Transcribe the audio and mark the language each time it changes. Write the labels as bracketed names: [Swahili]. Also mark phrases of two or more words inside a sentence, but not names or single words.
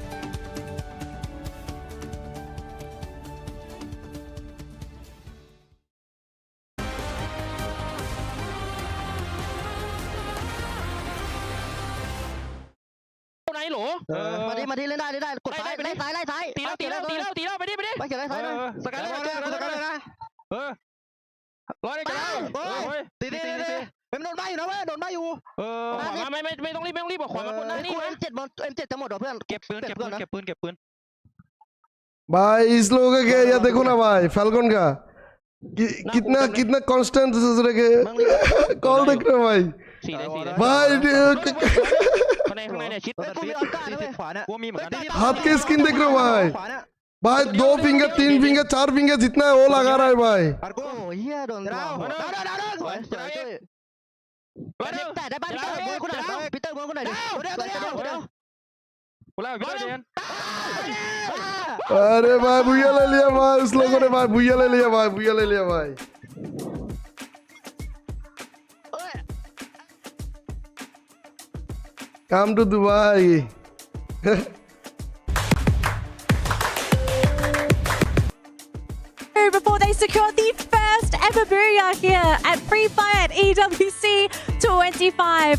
[Thai] มาที่เล่นได้กดซ้ายไปได้ซ้ายไล่ซ้ายตีแล้วไป ดิไปเขียนไล่ซ้ายนะสกัดเลยนะรอได้กันแล้วตีเป็นโดนใบอยู่นะเว้ยโดนใบอยู่ไม่ต้องรีบบอกขวากดนะนี่M7จะหมดเหรอเพื่อนเก็บปืน [Hindi] भाई इस लोगों का क्या यार देखो ना भाई फैल्कन का कितना [English] constant call [Hindi] देख रहे हो भाई हाथ के स्किन देख रहे हो भाई 2 फिंगर 3 फिंगर 4 फिंगर जितना है वो लगा रहा है भाई अरे भाई भूया ले लिया भाई उस लोगों ने भाई भूया ले लिया भाई [English] Come to Dubai. Before they secured the first ever booyah here at Free Fire at EWC 25.